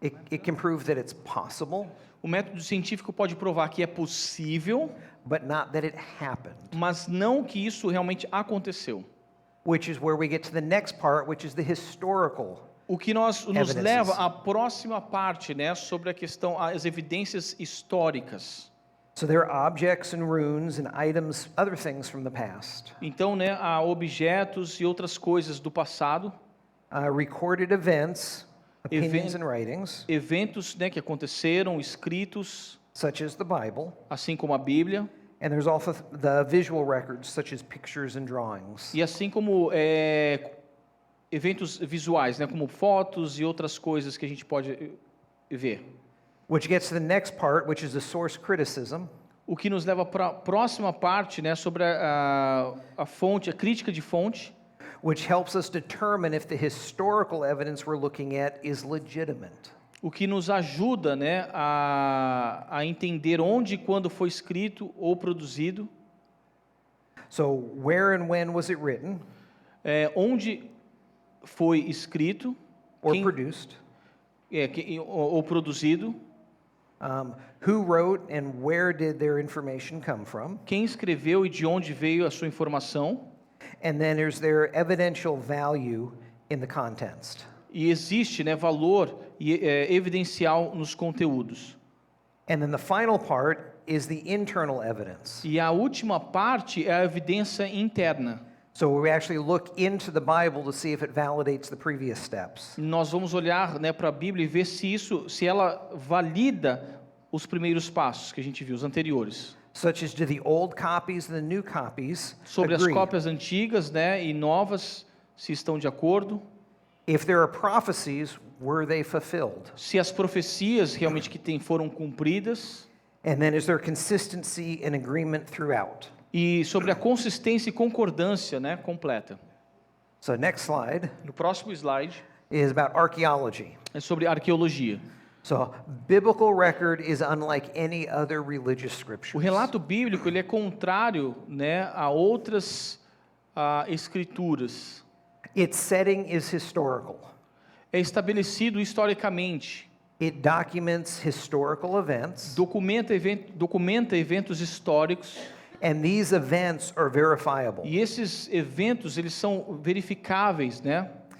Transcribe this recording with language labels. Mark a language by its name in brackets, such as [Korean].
[English] It can prove that it's possible. [Portuguese] O método científico pode provar que é possível, [English] but not that it happened. [Portuguese] mas não que isso realmente aconteceu. [English] Which is where we get to the next part, which is the historical. [Portuguese] O que nos [English] Evidences. [Portuguese] leva à próxima parte, né, sobre a questão, as evidências históricas. [English] So there are objects and runes and items, other things from the past. [Portuguese] Então, né, há objetos e outras coisas do passado, [English] Recorded events, opinions Even- and writings, [Portuguese] eventos, né, que aconteceram, escritos, [English] such as the Bible. [Portuguese] assim como a Bíblia, [English] And there's also the visual records, such as pictures and drawings. [Portuguese] e assim como eventos visuais, né, como fotos e outras coisas que a gente pode ver. [English] Which gets to the next part, which is the source criticism. [Portuguese] O que nos leva para a próxima parte, né, sobre a fonte, a crítica de fonte, [English] Which helps us determine if the historical evidence we're looking at is legitimate. [Portuguese] o que nos ajuda, né, a entender onde e quando foi escrito ou produzido, [English] So, where and when was it written [Portuguese] onde foi escrito [English] or [Portuguese] quem- [English] produced? [Portuguese] ou produzido, [English] Who wrote and where did their information come from? [Portuguese] quem escreveu e de onde veio a sua informação, [English] And then there's their evidential value in the contents. [Portuguese] e existe, né, valor evidencial nos conteúdos. [English] And then the final part is the internal evidence. [Portuguese] E a última parte é a evidência interna. [English] So we actually look into the Bible to see if it validates the previous steps. [Portuguese] Nós vamos olhar, né, para a Bíblia e ver se ela valida os primeiros passos que a gente viu, os anteriores. [English] Such as do the old copies and the new copies [Portuguese] Sobre as [English] agree? [Portuguese] cópias antigas, né, e novas, se estão de acordo. [English] If there are prophecies, were they fulfilled? [Portuguese] Se as profecias realmente foram cumpridas. [English] And then is there consistency and agreement throughout? [Portuguese] E sobre a consistência e concordância, né, completa. [English] So next slide [Portuguese] No próximo slide [English] is about archaeology. [Portuguese] é sobre arqueologia. [English] So biblical record is unlike any other religious [Portuguese] O [English] scripture. [Portuguese] relato bíblico ele é contrário, né, a outras escrituras. [English] Its setting is historical. [Portuguese] É estabelecido historicamente. [English] It documents historical events, [Portuguese] Documenta eventos históricos. [English] and these events are verifiable. [Portuguese] E esses eventos, eles são verificáveis, né?